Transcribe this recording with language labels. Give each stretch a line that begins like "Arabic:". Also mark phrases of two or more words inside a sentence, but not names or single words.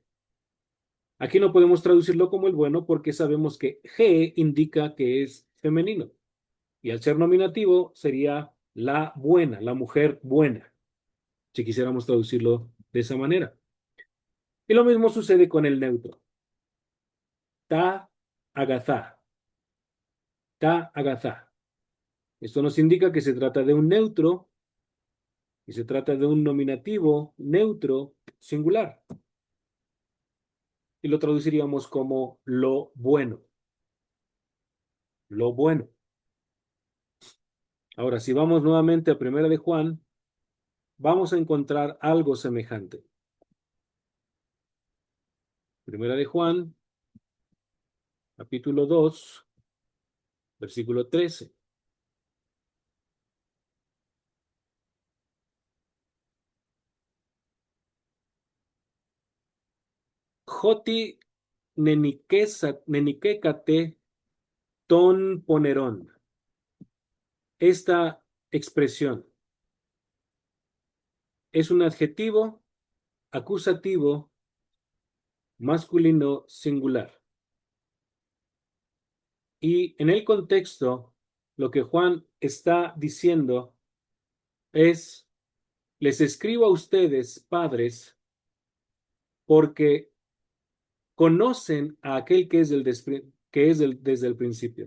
Spanish: Aquí no podemos traducirlo como el bueno porque sabemos que G indica que es femenino. Y al ser nominativo sería la buena, la mujer buena, si quisiéramos traducirlo de esa manera. Y lo mismo sucede con el neutro.
Greek: Τὰ ἀγαθά. Τὰ ἀγαθά.
Spanish: Esto nos indica que se trata de un neutro y se trata de un nominativo neutro singular. Y lo traduciríamos como lo bueno. Lo bueno. Ahora, si vamos nuevamente a Primera de Juan, vamos a encontrar algo semejante. Primera de Juan, capítulo 2, versículo 13.
Greek: Ὅτι νενικήκατε τὸν πονηρόν.
Spanish: Esta expresión es un adjetivo acusativo masculino singular. Y en el contexto, lo que Juan está diciendo es, les escribo a ustedes, padres, porque conocen a aquel que es, desde el principio.